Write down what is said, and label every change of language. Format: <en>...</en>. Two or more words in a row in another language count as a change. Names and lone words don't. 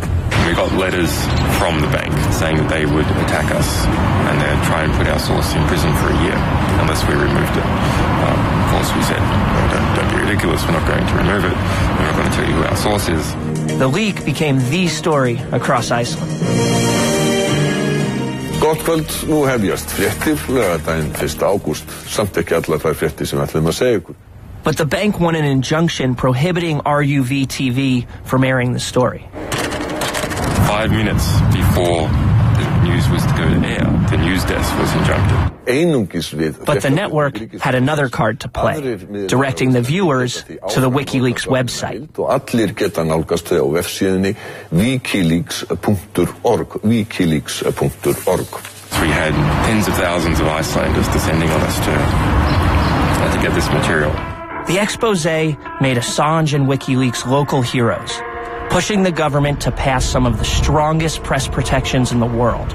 <en>We got letters from the bank saying that they would attack us and they'd try and put our source in prison for a year unless we removed it. Of course, we said, don't be ridiculous, we're not going to remove it. We're not going to tell you who our source is. The leak became the story across Iceland.</en> <is>Gott kvöld, nú hefjast fréttir, laugardaginn 1. ágúst, samt ekki allar þær fréttir sem við ætlum að segja ykkur.</is> <en>But the bank won an injunction prohibiting RUV-TV from airing the story. 5 minutes before the news was to go to air, the news desk was injuncted. But the network had another card to play, directing the viewers to the WikiLeaks website.</en> <is>Allir geta nálgast þau á vefsíðunni wikileaks.org, wikileaks.org.</is> <en>We had tens of thousands of Icelanders descending on us to get this material. The expose made Assange and WikiLeaks local heroes, pushing the government to pass some of the strongest press protections in the world.</en>